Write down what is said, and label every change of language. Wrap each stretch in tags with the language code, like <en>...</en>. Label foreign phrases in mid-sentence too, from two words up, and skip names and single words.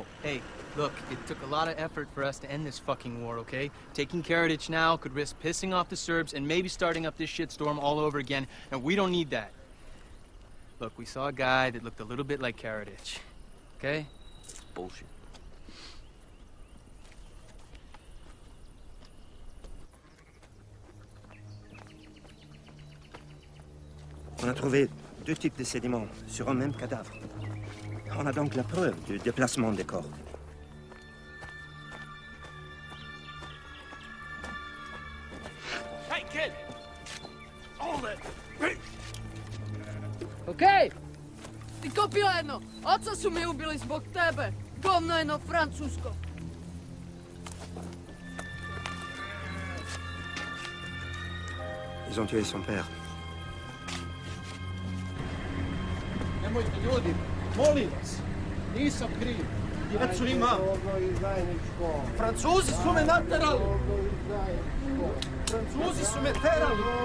<en>Hey, look, it took a lot of effort for us to end this fucking war, okay? Taking Karadzic now could risk pissing off the Serbs and maybe starting up this shitstorm all over again, and we don't need that. Look, we saw a guy that looked a little bit like Karadzic, okay? It's bullshit.</en> <fr>On a trouvé deux types de sédiments sur un même cadavre. On a donc la preuve du déplacement des corps.</fr> <en>Hey, kid! Hold it!</en> <sr>Okej! Ti kopio jedno! Oca su mi ubili zbog tebe! Govno jedno francusko!</sr> <fr>Ils ont tué son père.</fr> <sr>Nemojte ljudi, molim vas, nisam kriv, djecu imam. Francuzi su me naterali. Francuzi su me terali.</sr>